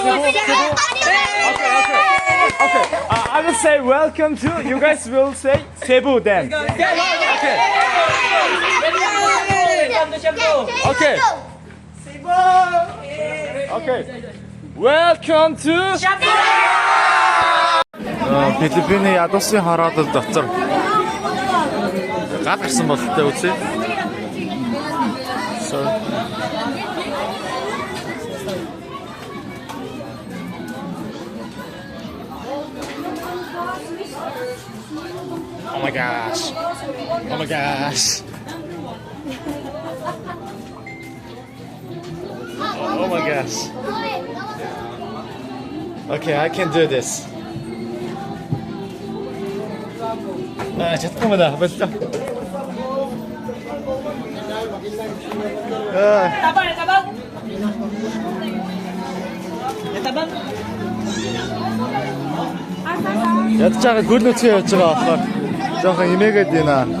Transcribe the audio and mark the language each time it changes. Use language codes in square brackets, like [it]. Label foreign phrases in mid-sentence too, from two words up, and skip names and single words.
[en] Okay. I will say welcome to. You guys will say Cebu then. Okay. Okay. Welcome to. [mn] Филиппиний ядуусын хороолол дотор гал гарсан бололтой үзье. [en] Oh my gosh. Oh my gosh. Oh my gosh. Okay, I can do this. [ko] 잠깐만 벌써. [mn] ядчаага гүр нүцгэн явж байгаа болохоор жоохон имээгээд байна.